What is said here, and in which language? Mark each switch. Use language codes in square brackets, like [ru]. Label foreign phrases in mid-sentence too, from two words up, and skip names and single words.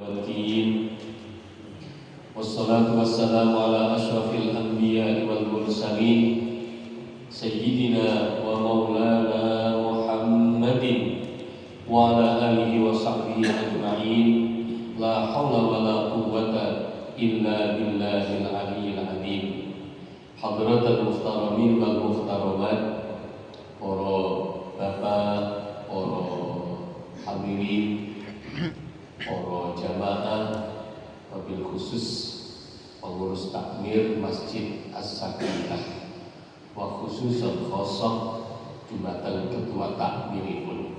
[ar] والدين والصلاة والسلام على أشرف الأنبياء والمرسلين سيدنا ومولانا محمد وعلى آله وصحبه أجمعين لا حول ولا قوة إلا بالله العلي العظيم. حضرات المحترمين والمحترمات, [id] para bapak, para hadirin, para jamaah, [ar] وبالخصوص [id] pengurus takmir Masjid As-Sakinah, [ar] وخصوصا [id] khosok jumatan ketua takmiripun.